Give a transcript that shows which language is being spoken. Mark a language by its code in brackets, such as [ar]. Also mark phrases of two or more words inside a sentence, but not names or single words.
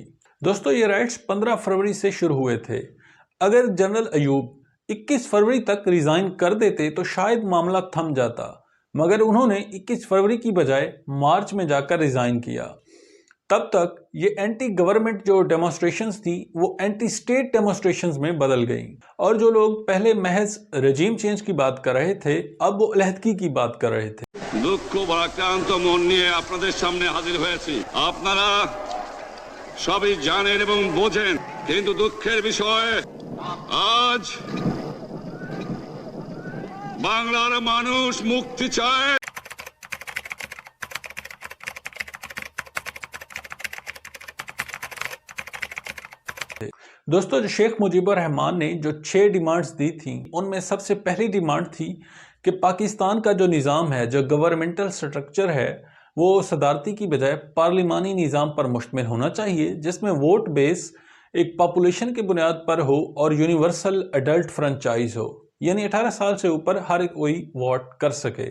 [ur] دوستو یہ رائٹس 15 فروری سے شروع ہوئے تھے۔ اگر جنرل ایوب 21 فروری تک ریزائن کر دیتے تو شاید معاملہ تھم جاتا، مگر انہوں نے 21 فروری کی بجائے مارچ میں جا کر ریزائن کیا۔ تب تک یہ [en] anti government [ur] جو ڈیمونسٹریشنز تھی وہ [en] anti state demonstrations [ur] میں بدل گئیں، اور جو لوگ پہلے محض [en] regime change [ur] کی بات کر رہے تھے اب وہ علیحدگی کی بات کر رہے تھے۔ [bn] দুঃখ ভারাক্রান্ত মন নিয়ে আপনাদের সামনে হাজির হয়েছি। আপনারা সবই জানেন এবং বোঝেন, কিন্তু দুঃখের বিষয় আজ বাংলার মানুষ মুক্তি চায়। [ur] دوستو شیخ مجیب الرحمان نے جو 6 ڈیمانڈز دی تھیں ان میں سب سے پہلی ڈیمانڈ تھی کہ پاکستان کا جو نظام ہے، جو [en] governmental structure [ur] ہے، وہ صدارتی کی بجائے پارلیمانی نظام پر مشتمل ہونا چاہیے، جس میں ووٹ بیس ایک پاپولیشن کی بنیاد پر ہو اور [en] universal adult franchise [ur] ہو، یعنی 18 سال سے اوپر ہر کوئی ووٹ کر سکے۔